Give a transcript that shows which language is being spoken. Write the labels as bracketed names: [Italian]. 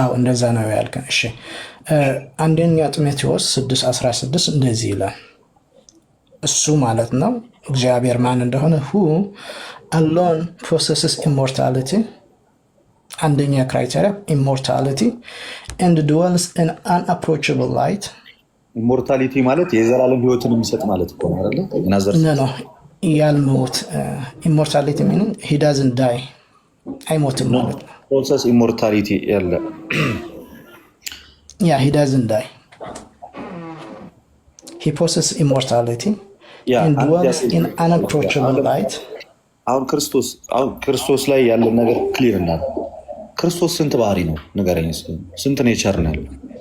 [Amharic] እንደዛ ነው ያልከን። እሺ አንደኛ ጢሞቴዎስ 6:16 እንደዚህ ይላል። እሱ ማለት ነው እግዚአብሔር ማን እንደሆነ [English] who alone possesses immortality [Amharic] አንደኛ ክራይቴሪያ [English] immortality and dwells in unapproachable light። [Amharic] ኢሞርታሊቲ ማለት የዘላለም ህይወትን የሚሰጥ ማለት እኮ ነው አይደል? ነው ያልሞት ኢሞርታሊቲ ሚኒንግ [English] he doesn't die [Amharic] አይሞትም ማለት ነው። ፕሮሰስ ኢሞርታሊቲ ያለ [English] he doesn't die, he possesses immortality and dwells in unapproachable light። [Amharic] አሁን ክርስቶስ ላይ ያለ ነገር ክሊር እና ክርስቶስ ስንት ባህሪ ነው ንገረኝ። ስንት ኔቸር ነው ያለው?